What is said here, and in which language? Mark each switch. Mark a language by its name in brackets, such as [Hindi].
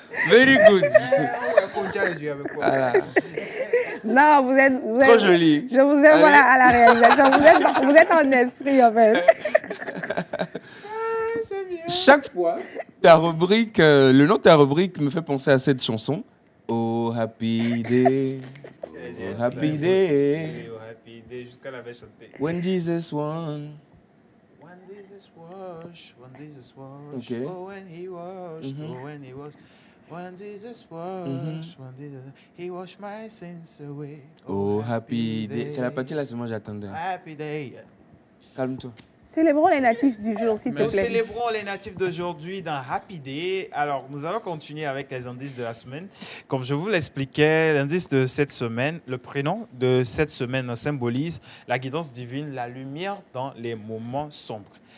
[English] Very good. [French] Voilà. Non, vous êtes trop joli. Je vous aime voilà, à la réalisation. Vous êtes en esprit, en fait. Chaque fois, ta rubrique, le nom de ta rubrique me fait penser à cette chanson. [English] Oh happy day, oh happy day. Oh happy day, [French] jusqu'à la veille chantée. [English] When Jesus won. When Jesus washed, when Jesus washed, Okay. oh when he washed, oh when he washed. When Jesus washed, when Jesus, he washed my sins away. Oh happy day. [French] C'est la partie là, c'est moi j'attendais. [English] Happy day. [French] Calme-toi. Célébrons les natifs du jour, s'il te Nous plaît. célébrons les natifs d'aujourd'hui dans Happy Day. Alors, nous allons continuer avec les indices de la semaine. Comme je vous l'expliquais, l'indice de cette semaine, le prénom de cette semaine symbolise la guidance divine, la lumière dans les moments sombres.